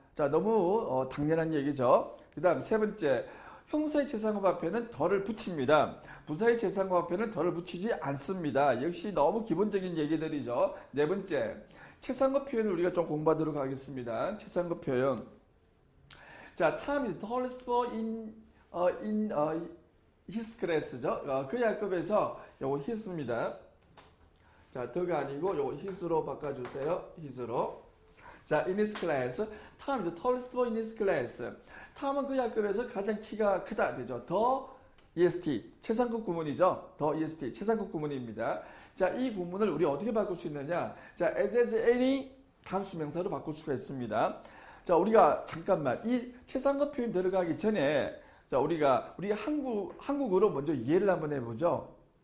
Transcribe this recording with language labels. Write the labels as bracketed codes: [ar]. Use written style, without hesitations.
[ko] 자, 너무 당연한 얘기죠. 그 다음 세 번째, 형사의 최상급 앞에는 덜을 붙입니다. 부사의 최상급 앞에는 덜을 붙이지 않습니다. 역시 너무 기본적인 얘기들이죠. 네 번째, 최상급 표현을 우리가 좀 공부하도록 하겠습니다. 최상급 표현. [en] 자, Tom is tallest boy in his class죠. [ko] 그 학급에서 요거 his입니다. 자, 더가 아니고 요거 his로 바꿔주세요. his로. 자, in his class. [en] Tom is tallest boy in his class. [ko] 탐은 그 학급에서 가장 키가 크다. 되죠. 더 EST. 최상급 구문이죠. 더 EST. 최상급 구문입니다. 자, 이 구문을 우리 어떻게 바꿀 수 있느냐? 자, as any 단수명사로 바꿀 수가 있습니다. 자, 우리가 잠깐만 이 최상급 표현 들어가기 전에 자, 우리 한국어로 먼저 이해를 한번 해보죠.